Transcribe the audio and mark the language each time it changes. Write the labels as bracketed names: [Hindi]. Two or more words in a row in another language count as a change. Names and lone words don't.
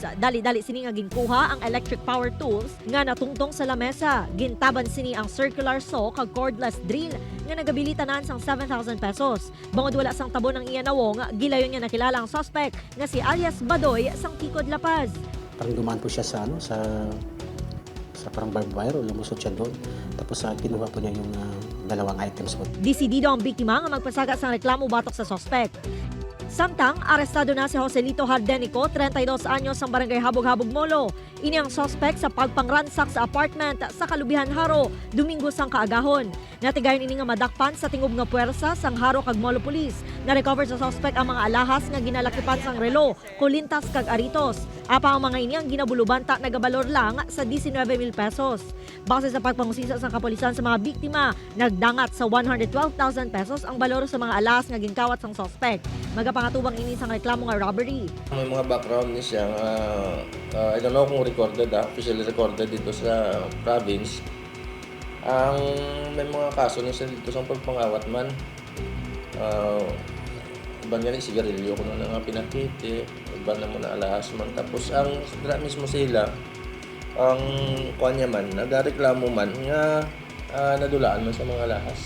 [Hiligaynon] Dali-dali sini nga ginkuha ang electric power tools nga natungtong sa lamesa. Gintaban sini ang [English] circular saw [Hiligaynon] kag [English] cordless drill [Hiligaynon] nga nagabilitanan sang 7,000 pesos. Bangod wala sang tabo ng iyanawong, gilayon nga nakilala ang suspect nga si alias Badoy sang Tikod, La Paz. [Filipino] Parang dumaan po siya sa parang barbed wire o lumusot siya doon. Tapos kinuha po niya yung dalawang items po. [Hiligaynon] Desidido ang biktima nga magpasaga sang reklamo batok sa suspect. Samtang, arestado na si Joselito Hardenico, 32 anyos ang barangay Habog-Habog Molo. Ini ang suspect sa pagpangransak sa apartment sa Kalubihan Haro, Domingo sang kaagahon. Natigayon ini nga madakpan sa tingub nga puwersa sang Haro kag Molo Police. Na-recover sa suspect ang mga alahas nga ginalakipan sang relo, kulintas kag aritos. Apa ang mga ini ang ginabulubanta nagabalor lang sa 19,000 pesos. Base sa pagpangusisa sa kapulisan sa mga biktima, nagdangat sa 112,000 pesos ang balor sa mga alahas nga ginkawat sang suspect. Magapangatubang ini sang reklamo nga robbery. May mga background ni siya, [English] I don't know kung recorded, officially recorded [Filipino] dito sa [English] province. [Hiligaynon] Ang may mga kaso ni siya dito sa pagpangawat man. Iban nga ni sigarilyo ko na nga pinakiti, iban na muna alahas man. Tapos ang mismo sila, ang kanya man, nagareklamo man nga nadulaan man sa mga alahas.